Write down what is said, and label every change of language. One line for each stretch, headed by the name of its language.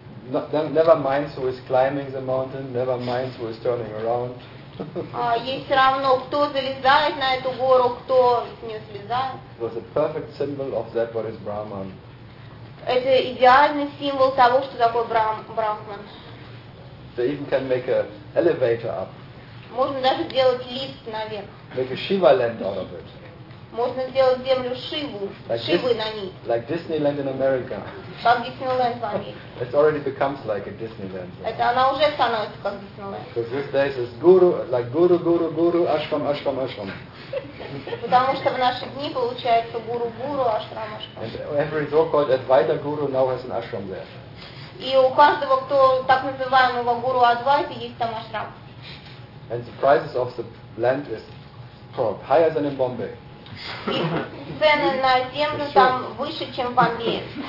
English: Never minds who is climbing the mountain, never minds who is turning around.
Russian: Ей все равно, кто залезает на эту гору, кто с нее слезает.
English: It was a perfect symbol of that what is Brahman.
Russian: Это идеальный символ того, что такое Брахман.
English: They even can make an elevator up.
Russian: Можно даже сделать лифт наверх.
English: Make a Shiva land out of it.
Russian: Можно сделать землю Шиву, like Шивы на ней.
English: Like Disneyland in America.
Russian: Как Диснейленд в Америке.
English: It already becomes like a Disneyland.
Russian: Это она уже становится как Диснейленд.
English: Because these days is guru, like guru, guru, guru, ashram, ashram, ashram.
Russian: Потому что в наши дни получается guru, guru, ashram, ashram.
English: And every so-called Advaita guru now has an ashram there.
Russian: И у каждого, кто так называемого guru Advaita, есть там ashram.
English: And the prices of the land is probably higher than in Bombay.
Russian: И цены на землю там выше, чем в Бомбее.